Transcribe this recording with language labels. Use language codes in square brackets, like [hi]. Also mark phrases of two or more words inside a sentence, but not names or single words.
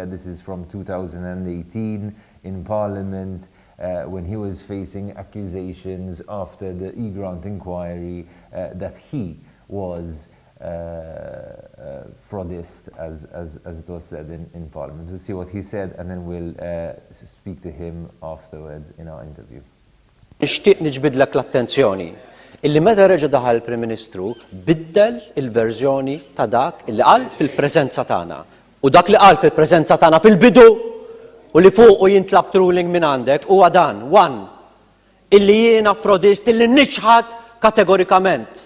[en] This is from 2018 in Parliament, when he was facing accusations after the e-grant inquiry that he was fraudist, as it was said in Parliament. We'll see what he said, and then we'll speak to him afterwards in our interview. [mt] Nixtieq niġbidlek l-attenzjoni illi meta reġa' daħal il-Prim Ministru biddel il-verżjoni ta' dak illi qal fil-preżenza tagħna. U dak li qal fil-preżenza tagħna fil-bidu u li fuqu jintlab ruling minn għandek huwa dan, illi jiena frodist illi niċħad kategorikament.